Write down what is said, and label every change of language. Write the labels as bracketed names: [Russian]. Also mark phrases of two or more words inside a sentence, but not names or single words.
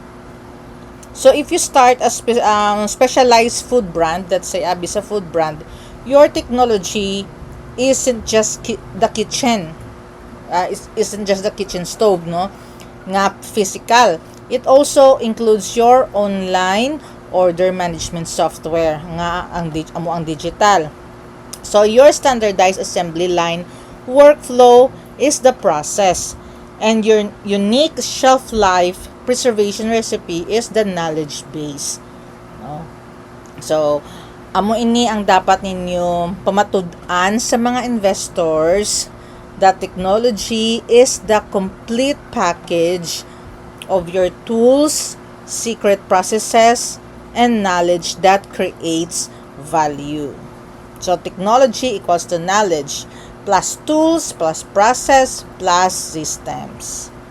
[English] So if you start a specialized food brand, let's say Abisa food brand, your technology isn't just the kitchen. Isn't just the kitchen stove, no? [Hiligaynon] Nga physical. [English] It also includes your online order management software [Hiligaynon] nga ang [English] digital. So your standardized assembly line workflow is the process, and your unique shelf life preservation recipe is the knowledge base. No? So, [Hiligaynon] amo ini ang dapat ninyo pamatud-an sa mga investors [English] that technology is the complete package of your tools, secret processes, and knowledge that creates value. So, technology equals to knowledge plus tools plus process plus systems.